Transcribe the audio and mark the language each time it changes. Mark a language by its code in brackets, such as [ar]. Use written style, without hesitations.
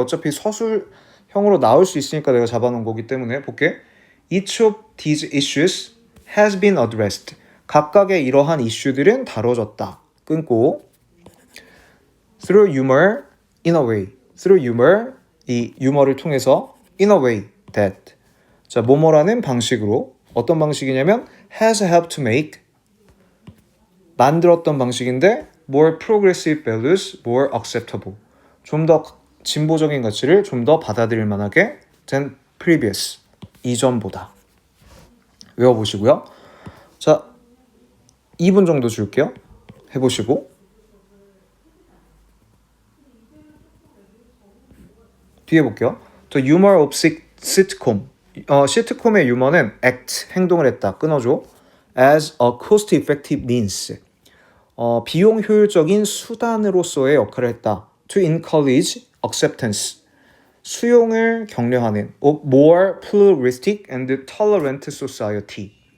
[ko] 어차피 서술형으로 나올 수 있으니까 내가 잡아놓은 거기 때문에 볼게. [en] Each of these issues has been addressed. [ko] 각각의 이러한 이슈들은 다뤄졌다. [en] 끊고 through humor, in a way. through humor, [ko] 이 유머를 통해서 [en] in a way that. [ko] 자, 뭐뭐라는 방식으로. 어떤 방식이냐면 [en] has helped to make, [ko] 만들었던 방식인데 [en] more progressive values, more acceptable. [ko] 좀 더 진보적인 가치를 좀 더 받아들일 만하게 [en] than previous. [ko] 이전보다. 외워보시고요. 자, 2분 정도 줄게요. 해보시고. 뒤에 볼게요. [en] The humor of sitcom. [ko] 시트콤의 유머는 act, 행동을 했다. 끊어줘. [en] As a cost-effective means. [ko] 비용 효율적인 수단으로서의 역할을 했다. [en] To encourage acceptance. [ko] 수용을 격려하는 [en] of more pluralistic and tolerant society.